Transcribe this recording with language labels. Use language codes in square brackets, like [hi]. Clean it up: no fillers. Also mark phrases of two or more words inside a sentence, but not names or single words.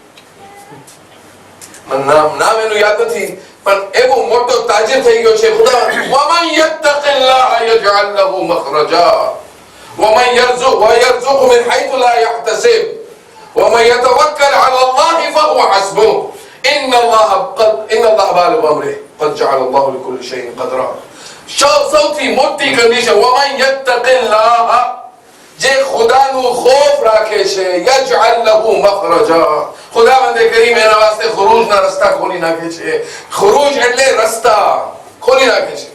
[gu] નામ એનું યાદ નથી, પણ એવો મોટો તાજીર થઈ ગયો છે. [ar] ખુદા ومن يتق الله يجعل له مخرجا ويرزقه من حيث لا يحتسب ومن يتوكل على الله فهو حسبه إن الله بالغ أمره قد جعل الله لكل شيء قدرا. [gu] સૌથી મોટી કન્ડિશન [ar] ومن يتق الله, [gu] જે ખુદાનું ખૌફ રાખે છે, [ar] يجعل له مخرجا, [gu] ખુદાવંદે કરીમ એના વાસ્તે ખુરૂજના રસ્તા ખોલી નાખે છે. ખુરૂજ એટલે રસ્તા ખોલી નાખે છે.